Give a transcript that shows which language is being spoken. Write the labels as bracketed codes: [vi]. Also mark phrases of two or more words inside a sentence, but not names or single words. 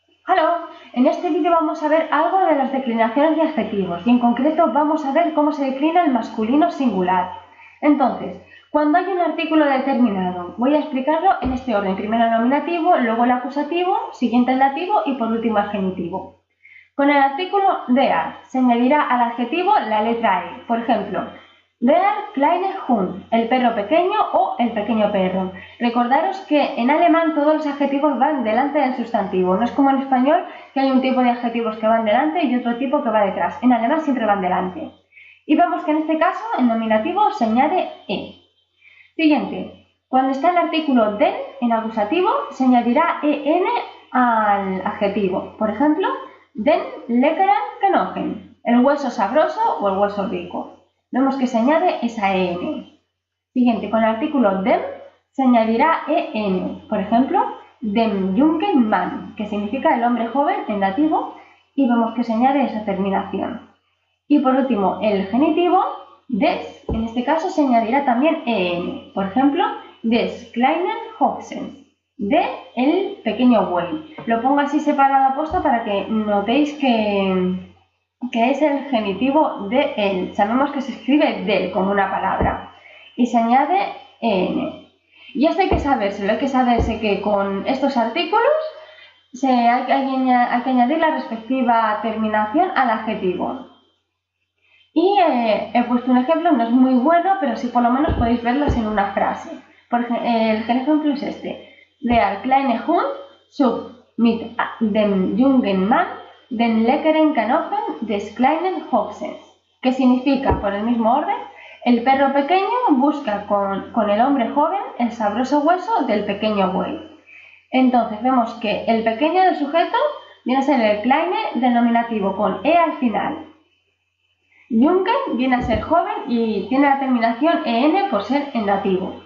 [es] Hola, en este vídeo vamos a ver algo de las declinaciones de adjetivos y en concreto vamos a ver cómo se declina el masculino singular. Entonces, cuando hay un artículo determinado, voy a explicarlo en este orden: primero el nominativo, luego el acusativo, siguiente el dativo y por último el genitivo. Con el artículo der se añadirá al adjetivo la letra E. Por ejemplo, [de] der kleine Hund, [es] el perro pequeño o el pequeño perro. Recordaros que en alemán todos los adjetivos van delante del sustantivo. No es como en español, que hay un tipo de adjetivos que van delante y otro tipo que va detrás. En alemán siempre van delante. Y vemos que en este caso, en nominativo, se añade E. Siguiente. Cuando está el artículo den, en acusativo, se añadirá en al adjetivo. Por ejemplo, [de] den leckeren Knochen, [es] el hueso sabroso o el hueso rico. Vemos que se añade esa en. Siguiente, con el artículo dem se añadirá en. Por ejemplo, [de] dem jungen Mann, [es] que significa el hombre joven en dativo, y vemos que se añade esa terminación. Y por último, el genitivo, des, en este caso se añadirá también en. Por ejemplo, [de] des kleinen Ochsen, [es] de el pequeño buey. Lo pongo así separado a posta para que notéis que es el genitivo de él. Sabemos que se escribe del como una palabra y se añade en. Y esto hay que saberse que con estos artículos hay que añadir la respectiva terminación al adjetivo. Y he puesto un ejemplo, no es muy bueno, pero sí por lo menos podéis verlos en una frase. El ejemplo es este: [de] Der kleine Hund sucht mit dem jungen Mann den leckeren Knochen des kleinen Ochsens, [es] que significa, por el mismo orden, el perro pequeño busca con el hombre joven el sabroso hueso del pequeño buey. Entonces vemos que el pequeño del sujeto viene a ser el kleine del nominativo con e al final. Jungen viene a ser joven y tiene la terminación en por ser en dativo.